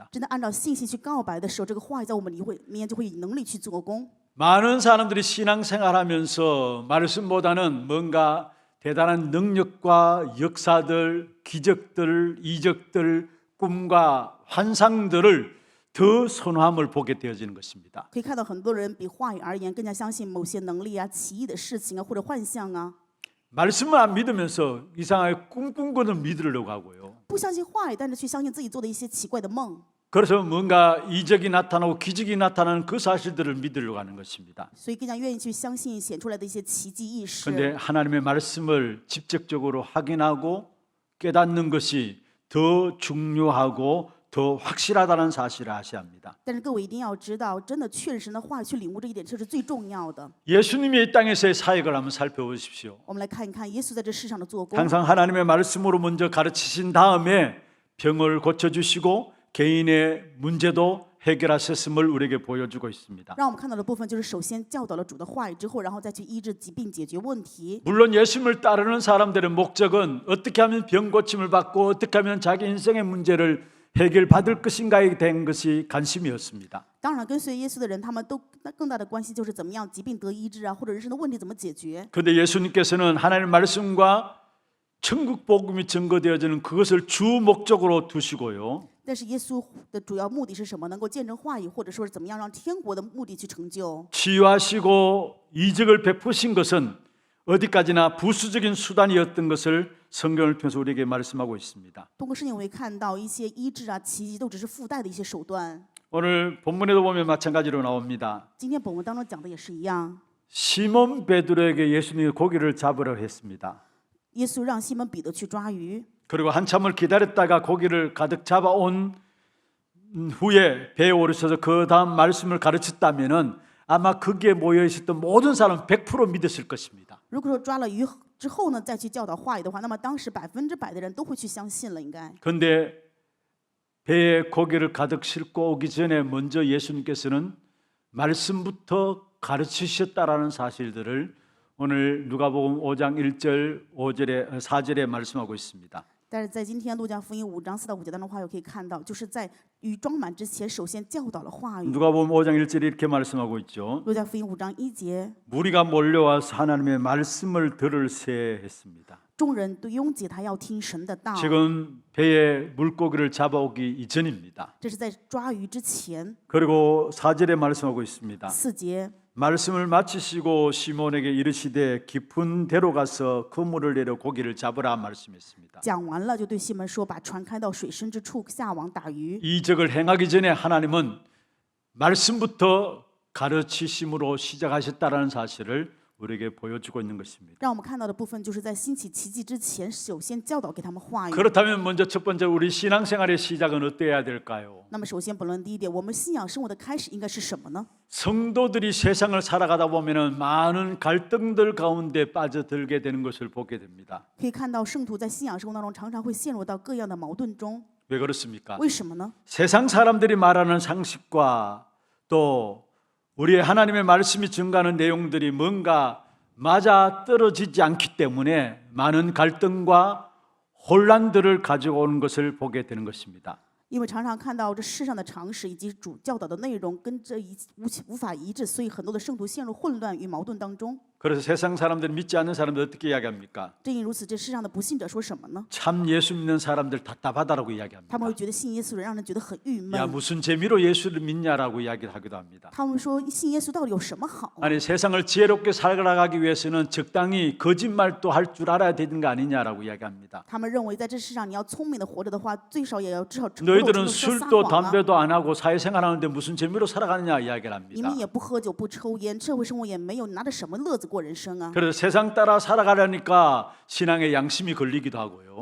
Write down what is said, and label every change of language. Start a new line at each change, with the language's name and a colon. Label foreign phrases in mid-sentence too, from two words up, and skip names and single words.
Chinese: 真的按照信心去告白的时候，这个话语在我们里面就会以能力去做工。
Korean: 많은 사람들이 신앙생활하면서 말씀보다는 뭔가 대단한 능력과 역사들, 기적들, 이적들, 꿈과 환상들을 더 선호함을 보게 되어지는 것입니다.
Chinese: 可以看到很多人比话语而言更加相信某些能力啊、奇异的事情啊，或者幻象啊。
Korean: 말씀을 안 믿으면서 이상하게 꿈꾼 거는 믿으려고 하고요.
Chinese: 不相信话语，但是却相信自己做的一些奇怪的梦。
Korean: 그래서 뭔가 이적이 나타나고 기적이 나타나는 그 사실들을 믿으려고 하는 것입니다.
Chinese: 所以更加愿意去相信显出来的一些奇迹异事。
Korean: 그런데 하나님의 말씀을 직접적으로 확인하고 깨닫는 것이 더 중요하고 더 확실하다는 사실을 아셔야 합니다.
Chinese: 但是各位一定要知道，真的确认神的话语，去领悟这一点，这是最重要的。
Korean: 예수님이 이 땅에서의 사역을 한번 살펴보십시오.
Chinese: 我们来看一看耶稣在这世上的做工。
Korean: 항상 하나님의 말씀으로 먼저 가르치신 다음에 병을 고쳐주시고 개인의 문제도 해결하셨음을 우리에게 보여주고 있습니다.
Chinese: 让我们看到的部分就是首先教导了主的话语之后，然后再去医治疾病、解决问题。
Korean: 물론 예수님을 따르는 사람들의 목적은 어떻게 하면 병 고침을 받고 어떻게 하면 자기 인생의 문제를 해결받을 것인가에 대한 것이 관심이었습니다.
Chinese: 当然，跟随耶稣的人，他们都更大的关系就是怎么样疾病得医治啊，或者人生的问题怎么解决。
Korean: 그런데 예수님께서는 하나님의 말씀과 천국 복음이 증거되어지는 그것을 주 목적으로 두시고요.
Chinese: 但是耶稣的主要目的是什么？能够见证话语，或者说是怎么样让天国的目的去成就。
Korean: 치유하시고 이적을 베푸신 것은 어디까지나 부수적인 수단이었던 것을 성경을 통해서 우리에게 말씀하고 있습니다.
Chinese: 通过圣经，我会看到一些医治啊、奇迹都只是附带的一些手段。
Korean: 오늘 본문에도 보면 마찬가지로 나옵니다.
Chinese: 今天本文当中讲的也是一样，
Korean: 시몬 베드로에게 예수님이 고기를 잡으러 했습니다.
Chinese: 耶稣让西门彼得去抓鱼，
Korean: 그리고 한참을 기다렸다가 고기를 가득 잡아온 후에 배에 오르셔서 그 다음 말씀을 가르쳤다면은 아마 거기에 모여 있었던 모든 사람 100% 믿었을 것입니다.
Chinese: 如果说抓了鱼之后呢，再去教导话语的话，那么当时100%的人都会去相信了，应该。
Korean: 그런데 배에 고기를 가득 싣고 오기 전에 먼저 예수님께서는 말씀부터 가르치셨다라는 사실들을 오늘 누가복음 5장 1절, 5절에 4절에 말씀하고 있습니다.
Chinese: 但是在今天路加福音5章4到5节当中话，又可以看到，就是在鱼装满之前，首先教导了话语。
Korean: 누가복음 5장 1절에 이렇게 말씀하고 있죠.
Chinese: 路加福音5章1节，
Korean: 무리가 몰려와서 하나님의 말씀을 들을세 했습니다.
Chinese: 众人都拥挤他要听神的道。
Korean: 지금 배에 물고기를 잡아오기 이전입니다.
Chinese: 这是在抓鱼之前。
Korean: 그리고 4절에 말씀하고 있습니다.
Chinese: 4节，
Korean: 말씀을 마치시고 시몬에게 이르시되 깊은 데로 가서 그물을 내려 고기를 잡으라 말씀했습니다.
Chinese: 讲完了，就对西门说：“把船开到水深之处，下网打鱼。”
Korean: 이적을 행하기 전에 하나님은 말씀부터 가르치심으로 시작하셨다라는 사실을 우리에게 보여주고 있는 것입니다.
Chinese: 让我们看到的部分，就是在兴起奇迹之前，首先教导给他们话语。
Korean: 그렇다면 먼저 첫 번째 우리 신앙생활의 시작은 어때야 될까요?
Chinese: 那么，首先本论第一点，我们信仰生活的开始应该是什么呢？
Korean: 성도들이 세상을 살아가다 보면은 많은 갈등들 가운데 빠져들게 되는 것을 보게 됩니다.
Chinese: 可以看到圣徒在信仰生活当中，常常会陷入到各样的矛盾中。
Korean: 왜 그렇습니까?
Chinese: 为什么呢？
Korean: 세상 사람들이 말하는 상식과 또 우리의 하나님의 말씀이 증가하는 내용들이 뭔가 맞아 떨어지지 않기 때문에 많은 갈등과 혼란들을 가지고 오는 것을 보게 되는 것입니다.
Chinese: 因为常常看到这世上的常识以及主教导的内容跟这无法一致，所以很多的圣徒陷入混乱与矛盾当中。
Korean: 그래서 세상 사람들 믿지 않는 사람들 어떻게 이야기합니까?
Chinese: 正因如此，这世上的不信者说什么呢？
Korean: 참 예수 믿는 사람들 답답하다라고 이야기합니다.
Chinese: 他们会觉得信耶稣的人让人觉得很郁
Korean: 야
Chinese: 闷。
Korean: 무슨 재미로 예수를 믿냐라고 이야기를 하기도 합니다.
Chinese: 他们说信耶稣到底有什么好？
Korean: 아니 세상을 지혜롭게 살아가기 위해서는 적당히 거짓말도 할 줄 알아야 되는 거 아니냐라고 이야기합니다.
Chinese: 他们认为在这世上你要聪明的活着的话，最少也要至少某种程
Korean: 너희들은
Chinese: 度说撒
Korean: 술도
Chinese: 谎啊。
Korean: 담배도 안 하고 사회생활하는데 무슨 재미로 살아가느냐 이야기를
Chinese: 你
Korean: 합니다.
Chinese: 们也不喝酒不抽烟，社会生活也没有，拿着什么乐子过人生啊？
Korean: 그래서 세상 따라 살아가려니까 신앙의 양심이 걸리기도 하고요.